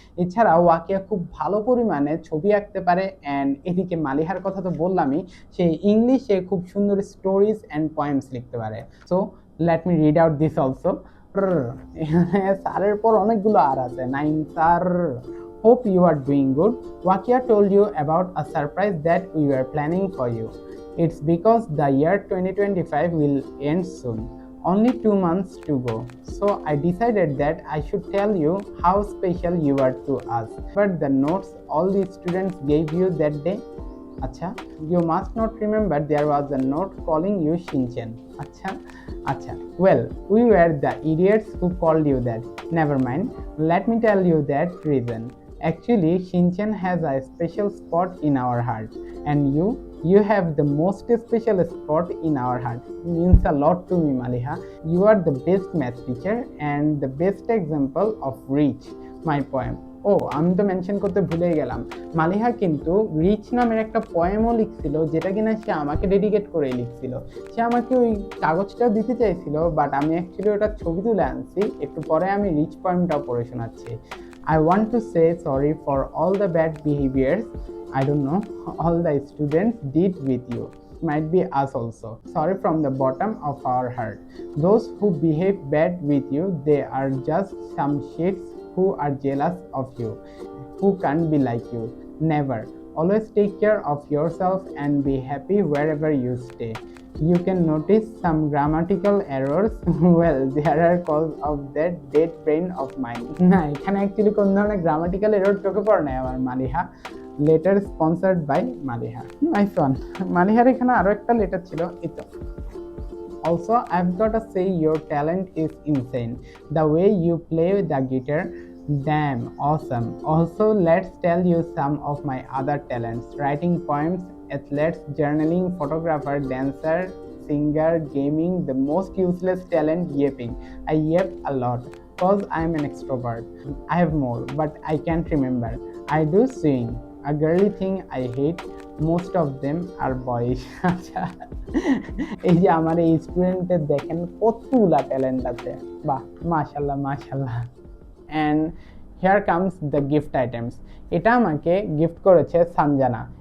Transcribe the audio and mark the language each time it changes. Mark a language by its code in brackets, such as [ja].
[bn] এছাড়া ওয়াকিয়া খুব ভালো পরিমাণে ছবি আঁকতে পারে। অ্যান্ড এদিকে মালিহার কথা তো বললামই, সে ইংলিশে খুব সুন্দর স্টোরিজ অ্যান্ড পয়েমস লিখতে পারে। [en] So let me read out this also. [bn] এখানে স্যারের পর অনেকগুলো আর আছে। Naim sir, [en] Hope you are doing good. Wakia told you about a surprise that we were planning for you. It's because the year 2025 will end soon. Only 2 months to go. So I decided that I should tell you how special you are to us. But the notes all the students gave you that day? Acha, you must not remember there was a note calling you Shinchan. Acha. Well, we were the idiots who called you that. Never mind. Let me tell you that reason. Actually, Shinchan has a special spot in our heart, and you have the most special spot in our heart. Means a lot to me, Maliha. You are the best math teacher and the best example of reach. My poem. [bn] ও আমি তো mention করতে ভুলেই গেলাম, মালিহা কিন্তু rich নামের একটা পোয়েমও লিখছিল, যেটা কিনা সে আমাকে ডেডিকেট করে লিখছিল। সে আমাকে ওই কাগজটাও দিতে চাইছিল, বাট আমি অ্যাকচুয়ালি ওটা ছবি তুলে আনছি। একটু পরে আমি রিচ পোয়েমটাও পড়ে শোনাচ্ছি। [en] I want to say sorry for all the bad behaviors I don't know all the students did with you. Might be us also. Sorry from the bottom of our heart. Those who behave bad with you, they are just some shits who are jealous of you, who can't be like you. Never. Always take care of yourself and be happy wherever you stay. You can notice some grammatical errors. Well, there are cause of that dead brain of mine. [bn] না এখানে actually কোন ধরনের grammatical error চোখে পড়ে নাই আমার, Maliha. Letter sponsored by Maliha. Nice one. মালিহার এখানে আরো একটা লেটার ছিল, এটা [en] Also, I've gotta say your talent is insane. The way you play the guitar, damn awesome. Also, let's tell you some of my other talents: writing poems, athletes, journaling, photographer, dancer, singer, gaming, the most useless talent, yapping. I yap a lot because I'm an extrovert. I have more, but I can't remember. I do sing. A girly thing I hate. Most of them are boys. [bn] আচ্ছা, এই যে আমার এই স্টুডেন্টের দেখেন কতগুলা talent আছে, বাহ মাশাল্লাহ মাশাল্লাহ। [en] And here comes the gift items. [bn] এটা আমাকে গিফট করেছে সানজানা।